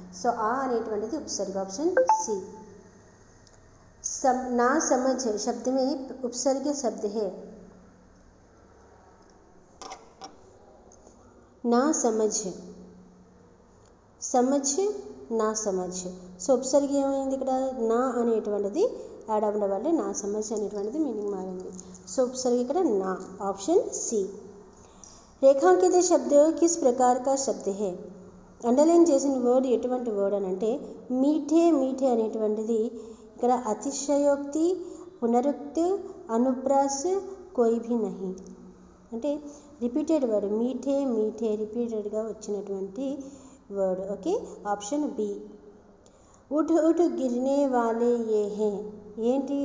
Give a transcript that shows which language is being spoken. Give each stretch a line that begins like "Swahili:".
Telugu: So ఆ అనేటువంటిది ఉపసర్గ, option C.
Hindi: ना समझ शब्द में उपसर्ग शब्द है ना समझ, समझ నా సమజ్.
Telugu: సో ఉపసర్గ ఏమైంది ఇక్కడ? నా అనేటువంటిది యాడ్ అవ్వడం వల్ల నా సమజ్ అనేటువంటిది మీనింగ్ మారింది. సో ఉపసర్గ ఇక్కడ నా, ఆప్షన్ సి।
Hindi: రేఖాంకిత శబ్ద కిస్ ప్రకార్ కా శబ్ద హై?
Telugu: అండర్లైన్ చేసిన వర్డ్ ఎటువంటి వర్డ్ అని అంటే మీఠే, మీఠే అనేటువంటిది ఇక్కడ అతిశయోక్తి, పునరుక్తి, అనుప్రాస్,
Hindi: కోయి భీ నహీ
Telugu: అంటే రిపీటెడ్ వర్డ్. మీఠే, మీఠే రిపీటెడ్గా వచ్చినటువంటి वर्ड।
Hindi: Okay, option B. उठ उठ गिरने वाले ये हैं ఏంటి?